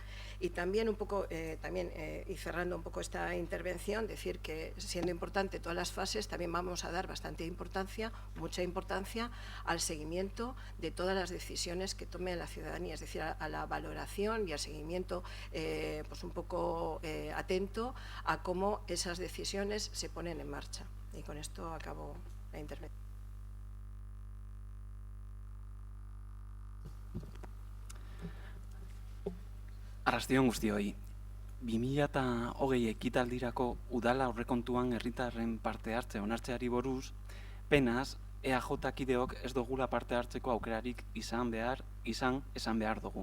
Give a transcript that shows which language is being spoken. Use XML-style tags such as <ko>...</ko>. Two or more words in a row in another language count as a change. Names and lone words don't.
<es>Y también un poco, y cerrando un poco esta intervención, decir que siendo importante todas las fases, también vamos a dar mucha importancia al seguimiento de todas las decisiones que tome la ciudadanía, es decir, a la valoración y al seguimiento pues un poco atento a cómo esas decisiones se ponen en marcha. Y con esto acabo la intervención.</es> <eu>Arrastion guztioi, 2020 ekitaldirako udala aurrekontuan herritarren parte hartze onartzeari buruz, penaz, EAJ-kideok ez dugula parte hartzeko aukerarik esan behar dugu.</eu>